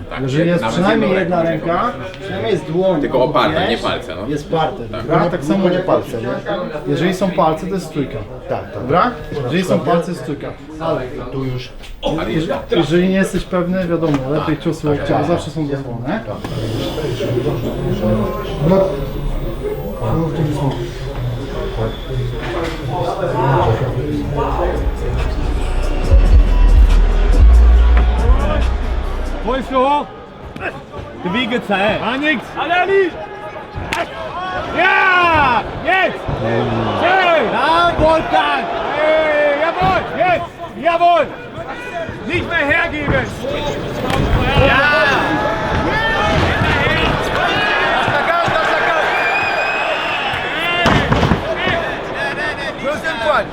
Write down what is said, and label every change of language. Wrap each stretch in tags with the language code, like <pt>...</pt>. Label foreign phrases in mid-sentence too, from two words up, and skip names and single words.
<pl>Jeżeli jest przynajmniej jedna ręka, przynajmniej jest dłoń. Tylko oparte, nie palce. No. Jest parter. Dobra? Tak samo nie palce. Nie? Jeżeli są palce, to jest stójka. Dobra? Jeżeli są palce, jest stójka. Ale tu już. Jeżeli nie jesteś pewny, wiadomo, lepiej ciosy łokcie, bo zawsze są dozwolone.</pl> <de>Wo ist Florent? Gewege Zeit. Ah, nix. Alle, Ali! Ja! Jetzt! Schön! Ja, Wolfgang! Hey, jawohl! Jetzt! Jawohl! Nicht mehr hergeben! Ja!</de> <fr>Deuxième poigne!</fr>